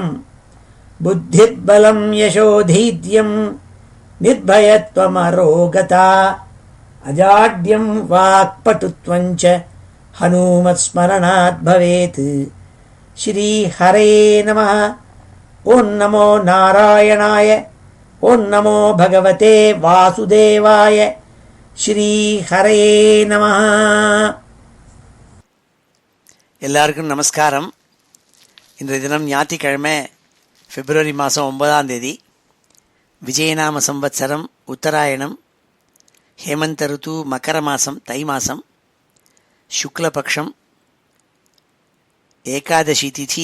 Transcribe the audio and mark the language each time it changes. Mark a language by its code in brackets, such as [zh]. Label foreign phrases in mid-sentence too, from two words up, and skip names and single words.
[sa] बुद्धिर्बलं यशोधैर्यं निर्भयत्वमरोगता अजाड्यं वाक्पटुत्वं च हनूमत्स्मरणात् भवेत्। श्रीहरे नमः। ओं नमो नारायणाय, ओं नमो भगवते वासुदेवाय। श्रीहरे नमः। [ta] எல்லாருக்கும் நமஸ்காரம். இன்றைய தினம் ஞாயிற்றுக்கிழமை பிப்ரவரி மாதம் 9ஆம் தேதி, விஜயநாம சம்வத்சரம் உத்தராயணம், ஹேமந்த ருத்து, மக்கர மாதம், தை மாதம், சுக்லபக்ஷம், ஏகாதசி திதி.